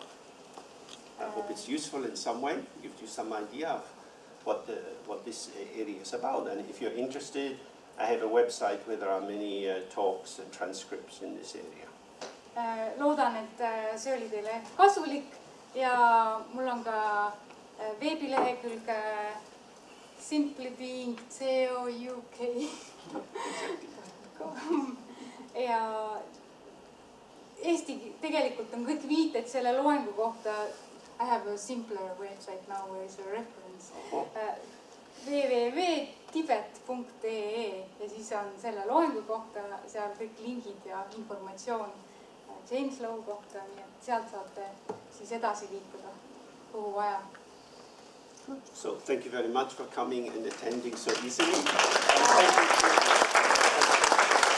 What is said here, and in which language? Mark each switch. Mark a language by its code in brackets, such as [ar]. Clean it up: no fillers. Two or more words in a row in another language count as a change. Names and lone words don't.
[en] I hope it's useful in some way, gives you some idea of what this area is about. And if you're interested, I have a website where there are many talks and transcripts in this area. [et] Loodan, et see oli teile kasulik ja mul on ka veebilehekülg simplybeing COUK. Ja Eesti tegelikult on kõik viited selle loengu kohta. [en] I have a simpler website now where is a reference. [et] on selle loengu kohta, seal kõik lingid ja informatsioon James Lowe kohta, nii et sealt saate siis edasi liikuda, kuhu vaja. [en] So thank you very much for coming and attending so easily.